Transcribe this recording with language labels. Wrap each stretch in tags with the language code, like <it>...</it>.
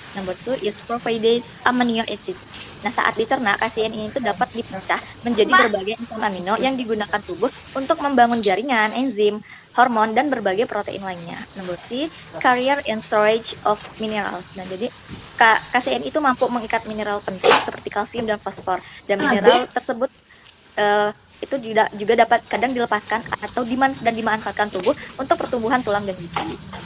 <en>Number two is providers amino acid.</en> <id>Nah, saat dicerna, kasein ini itu dapat dipecah menjadi berbagai asam amino yang digunakan tubuh untuk membangun jaringan, enzim, hormon, dan berbagai protein lainnya.</id> <en>Number three, carrier and storage of minerals.</en> <id>Nah, jadi kasein itu mampu mengikat mineral penting seperti kalsium dan fosfor, dan mineral tersebut itu juga dapat kadang dilepaskan atau dimanfaatkan tubuh untuk pertumbuhan tulang dan gigi.</id>